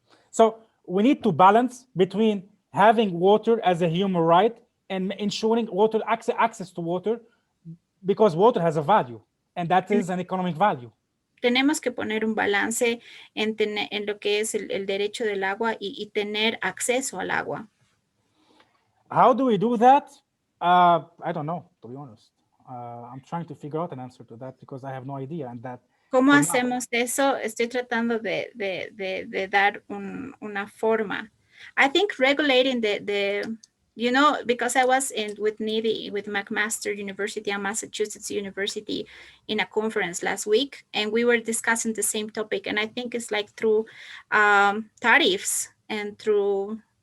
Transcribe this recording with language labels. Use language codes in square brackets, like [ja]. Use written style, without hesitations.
[en] So we need to balance between having water as a human right and ensuring water access to water, because water has a value, and that is an economic value. [es] Tenemos que poner un balance en lo que es el derecho del agua y tener acceso al agua. [en] How do we do that? I don't know, to be honest. I'm trying to figure out an answer to that because I have no idea. And that. [es] ¿Cómo hacemos eso? Estoy tratando de dar una forma. [en] I think regulating because I was with NIDI, with McMaster University and Massachusetts University in a conference last week, and we were discussing the same topic. And I think it's like through tariffs and through